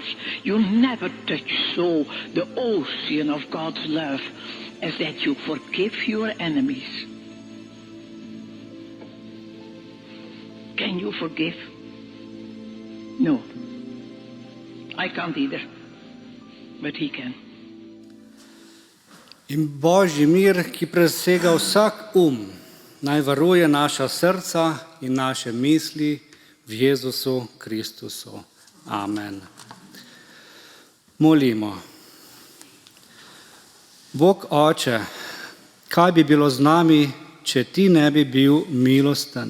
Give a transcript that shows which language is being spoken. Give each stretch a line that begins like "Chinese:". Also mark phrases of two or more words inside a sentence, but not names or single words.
English: You never touch so the ocean of God's love as that you forgive your enemies. Can you forgive? No. I can't either. But he can.
Slovenian: In Božji mir, ki presega vsak naj varuje naša srca in naše misli v Jezusu Kristusu. Amen. Molimo. Bog Oče, kaj bi bilo z nami, če ti ne bi bil milosten?